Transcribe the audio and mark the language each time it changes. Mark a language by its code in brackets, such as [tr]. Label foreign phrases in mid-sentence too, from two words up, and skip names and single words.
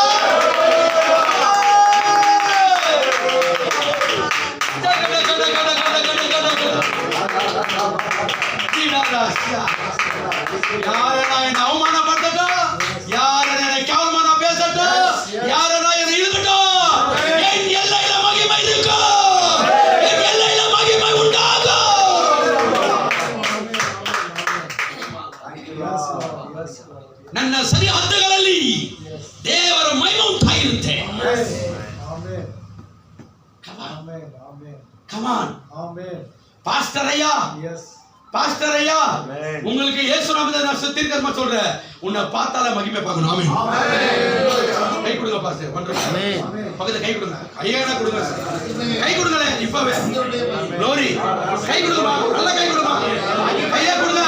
[ta] யாரனா என்ன அவமானப்படுத்தட்டும், யாரனா என்ன கேவலமா பேசட்டும், யாரனா என்ன இழுக்கட்டும், என் எல்லையில மகிமை இருக்கும், என் எல்லையில மகிமை உண்டாகும். [kn] ನನ್ನ ಸರಿ ಹದ್ದುಗಳಲ್ಲಿ ದೇವರ ಮಹಿಮೆ ಉಂಟಾ ಇರುತ್ತೆ. [en] Come on. [ta] பாஸ்டர் ஐயா, பாஸ்டர் ஐயா, உங்களுக்கு இயேசு நாமத்தில் நான் சத்தியமா சொல்றேன், உன்னை பார்த்தால மகிமை பார்க்கணும். ஆமென். கை கொடுங்க பாஸ்டர், பக்கத்துல கை கொடுங்க, கையான கொடுங்க, கை கொடுங்க இப்பவே. க்ளோரி, கை கொடுங்க, நல்ல கை கொடுங்க, கையா கொடுங்க.